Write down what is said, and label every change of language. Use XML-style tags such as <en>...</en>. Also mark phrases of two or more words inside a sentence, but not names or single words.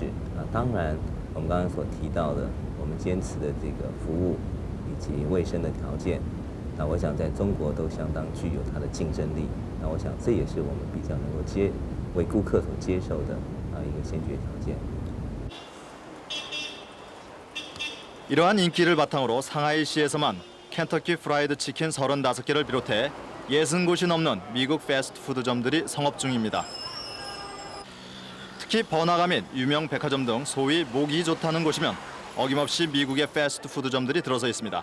<zh>当然我们刚刚所提到的，我们坚持的这个服务以及卫生的条件，那我想在中国都相当具有它的竞争力。那我想这也是我们比较能够为顾客所接受的一个先决条件。</zh> <ko>이러한 인기를 바탕으로 상하이시에서만 켄터키 프라이드 치킨 35개를 비롯해 60곳이 넘는 미국 패스트푸드점들이 성업 중입니다. 특히 번화가 및 유명 백화점 등 소위 목이 좋다는 곳이면 어김없이 미국의 패스트푸드점들이 들어서 있습니다.</ko>